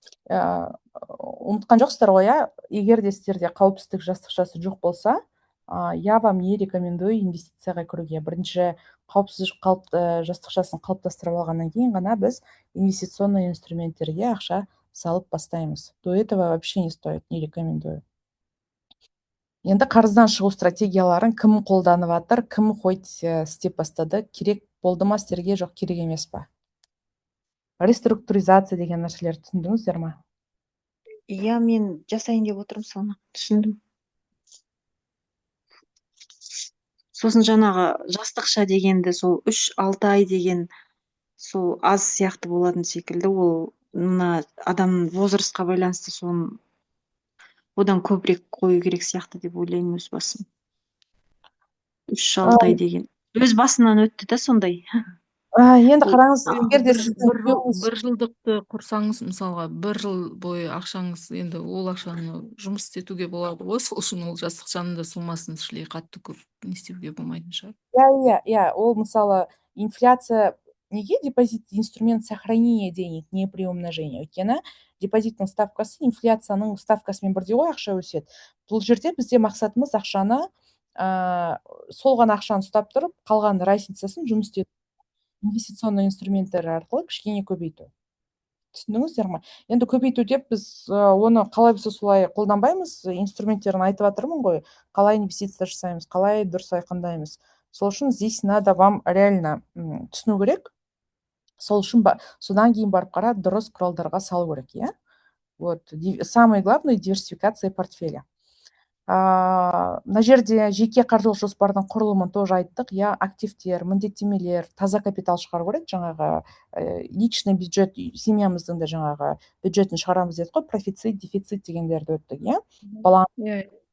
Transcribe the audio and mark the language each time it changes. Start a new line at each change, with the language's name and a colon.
Kazakh: Ұмытқан жоқсыздар ғой, иә, егер де сіздерде қауіпсіздік жастықшасы жоқ болса,
Russian: я вам не рекомендую
Kazakh: инвестицияға кіруге. Бірінші қауіпсіздік жастықшасын қалыптастырып алғаннан кейін ғана біз инвестиционный инструменттерге ақша салып бастаймыз.
Russian: До этого вообще не стоит, не рекомендую.
Kazakh: Енді қарыздан шығу стратегияларын кім қолданып жатыр, кім істеп бастады, керек болды ма сіздерге, жоқ керек емес па? Реструктуризация деген нәрселер түсіндіңіздер ма? Иә, мен жасайын деп отырмын, соны түсіндім. Сосын жаңағы жастықша дегенді, сол 3-6 ай деген сол аз сияқты болатын секілді, ол мына адамның возрастқа байланысты соны одан көбірек қою керек сияқты деп ойлаймын өз басым. 3-6 ай деген. Өз басымнан өтті да сондай. Енді қараңыз, егер де бір жылдықты құрсаңыз, мысалға 1 жыл бойы ақшаңыз, енді ол ақшаны жұмыс істетуге болады ғой, сол үшін ол жастықшаның да суммасын шілей қатты көп не істеуге болмайтын шығар. Иә, ол мысалы инфляция, неге депозит
Russian: инструмент сохранения денег, не приумножения?
Kazakh: Өйткені депозиттің ставкасы инфляцияның ставкасымен бірдей ғой, ақша өседі. Бұл жерде бізде мақсатымыз ақшаны, сол ғана ақшаны ұстап тұрып, қалған разницасын жұмыс істету, инвестиционный инструменттер арқылы кішкене көбейту. Түсіндіңіздер ме? Енді көбейту деп біз оны қалай біз солай қолданбаймыз, инструменттерін айтып жатырмын ғой, қалай инвестиция жасаймыз, қалай дұрыс айқындаймыз. сол үшін
Russian: здесь надо вам реально
Kazakh: түсіну керек. Сол үшін содан кейін барып қара дұрыс құралдарға салу керек, иә.
Russian: Вот самое главное диверсификация портфеля.
Kazakh: Мына жерде жеке қаржылық жоспардың құрылымын тоже айттық, иә, активтер, міндеттемелер, таза капитал шығару керек, жаңағы личный бюджет, семьямыздың да жаңағы бюджетін шығарамыз дедік қой, профицит, дефицит дегендерді өттік, иә. Иә.